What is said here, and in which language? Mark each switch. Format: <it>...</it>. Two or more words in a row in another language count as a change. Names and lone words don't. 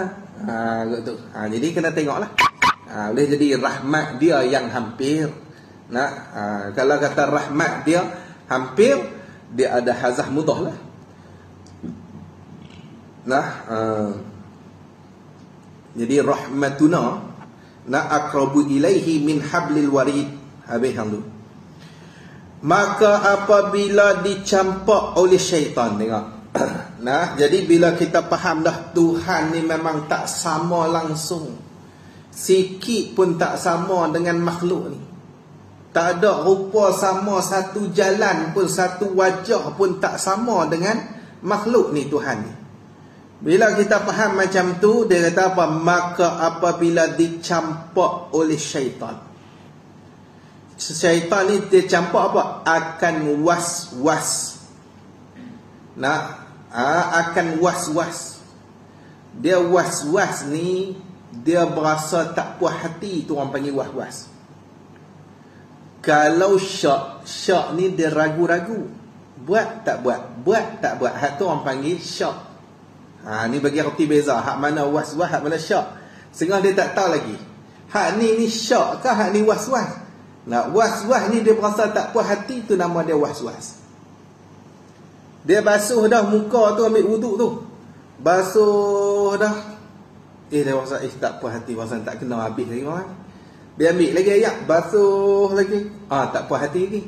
<ms>Gitu. Jadi kena tengoklah. Boleh jadi rahmat dia yang hampir. Nah, kalau kata rahmat dia hampir, dia ada hazah mudah lah. Nah, jadi</ms> <ar>رحمتنا نا أقرب إليه من حبل الوريد.</ar> <ms>Habis hang tu. Maka apabila dicampak oleh syaitan, tengok. Nah, jadi bila kita faham dah Tuhan ni memang tak sama langsung, sikit pun tak sama dengan makhluk ni. Tak ada rupa sama, satu jalan pun, satu wajah pun tak sama dengan makhluk ni Tuhan ni. Bila kita faham macam tu, dia kata apa? Maka apabila dicampak oleh syaitan, syaitan ni dia campak apa? Akan was-was. Nah, akan was-was. Dia was-was ni, dia berasa tak puas hati, tu orang panggil was-was. Kalau syak ni dia ragu-ragu, buat tak buat, buat tak buat, hak tu orang panggil syak. Ni bagi reti beza, hak mana was-was, hak mana syak. Setengah dia tak tahu lagi, hak ni syak ke, hak ni was-was. Nah, was-was ni dia berasa tak puas hati, tu nama dia was-was. Dia basuh dah muka tu, ambil wuduk tu, basuh dah, dia rasa tak puas hati, rasa tak kena habis lagi orang. Dia ambil lagi ayat, basuh lagi, tak puas hati lagi.</ms>